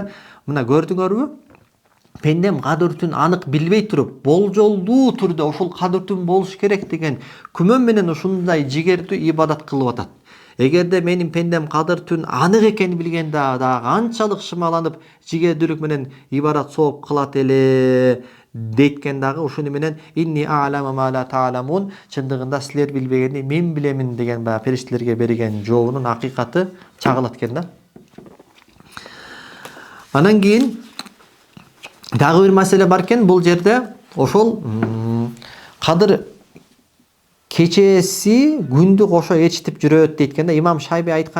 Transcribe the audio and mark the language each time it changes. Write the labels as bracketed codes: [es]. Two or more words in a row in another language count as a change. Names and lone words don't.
[ky] Мына көрдүңөрбү, пендем кадыр түн анык билбей туруп, болжолдуу түрдө ошол кадыр түн болуш керек деген күмөн менен ушундай жигердүү ибадат кылып атат. Эгерде менин пендем кадыр түн анык экенин билгенде дагы канчалык шымаланып, жигердүүлүк менен ибадат сооп кылат эле дейткен дагы ушуну менен [ar] إني أعلم ما لا تعلمون, [ky] чындыгында силер билбегенди мен билемин деген баягы периштелерге берген жообунун акыйкаты чагылат экен да. Анан кийин дагы бир маселе бар экен бул жерде. Ошол кадыр кечеси күндү кошо ээрчитип жүрөт дейт экен да.